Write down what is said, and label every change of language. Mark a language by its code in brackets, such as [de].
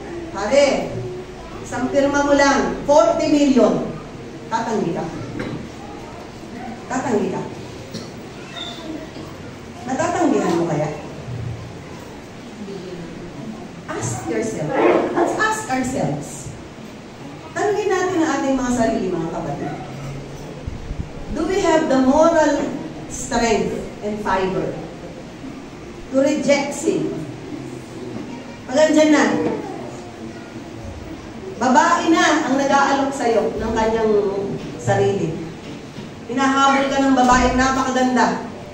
[tl] Pare, isang pirma mo lang, 40 million. Tatanggi ka. Tatanggi ka. Natatanggihan mo kaya? [en] Ask yourself. Let's ask ourselves. [tl] Tanungin natin ang ating mga sarili, mga kapatid. [en] Do we have the moral strength and fiber to reject sin? [tl] Pag andyan na, babae na ang nag-aalok sa'yo ng kanyang sarili. Hinahabol ka ng babaeng napakaganda.